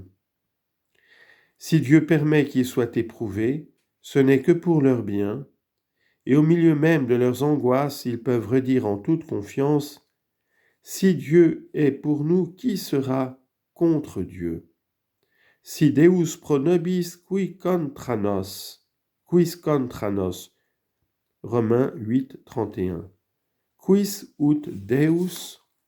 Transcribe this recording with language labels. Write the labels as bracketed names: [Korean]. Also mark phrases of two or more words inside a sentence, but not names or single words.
[French] Si Dieu permet qu'ils soient éprouvés, ce n'est que pour leur bien, et au milieu même de leurs angoisses, ils peuvent redire en toute confiance : si Dieu est pour nous, qui sera contre Dieu ? [Latin] Si Deus pro nobis, quis contra nos ? Quis contra nos ? Romains 8, 31. Quis ut Deus